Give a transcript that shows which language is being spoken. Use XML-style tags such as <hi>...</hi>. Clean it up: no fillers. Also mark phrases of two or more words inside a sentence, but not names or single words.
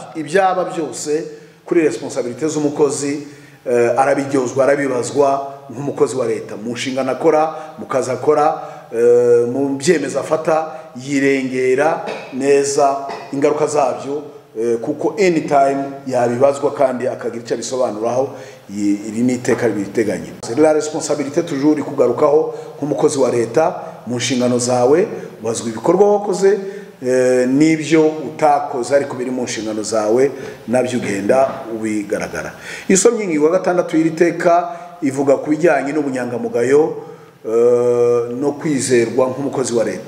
<rw>Ibyaba byose kuri responsabilité z'umukozi arabiryozwa, arabibazwa nk'umukozi wa leta mu nshingano akora, mu kazi akora, mu byemezo afata, yirengera neza ingaruka zabyo, kuko anytime yabibazwa kandi akagira icyo bisobanuraho. Iri ni iteka ribiteganya.</rw> <fr>La responsabilité toujours</fr> <rw>kugarukaho nk'umukozi wa leta mu nshingano zawe, bazwa ibikorwa wakoze n'ibyo utakoze ariko biri mu nshingano zawe nabyo ugenda ubigaragara. Isomye ingingo ya gatandatu y'iri teka ivuga ku bijyanye n'ubunyangamugayo no kwizerwa nk'umukozi wa leta.</rw>